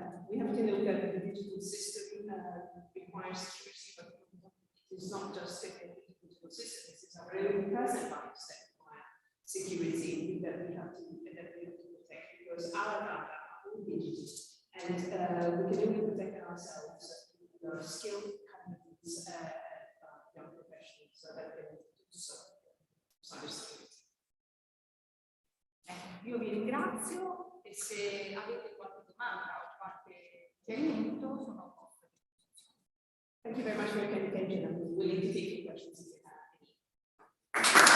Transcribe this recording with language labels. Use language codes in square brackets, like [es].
[en] We have to know that the digital system requires security, but it is not just a digital system, it is our own personal lives that require security that we have to protect, because our data are all digital, and we can only protect ourselves with our skilled, competent young professionals so that they can do cybersecurity. [it] Io vi ringrazio e se avete qualche domanda o qualche chiarimento sono a vostra disposizione. [en] Thank you very much for your kind attention. I'm willing to take your questions if you have any.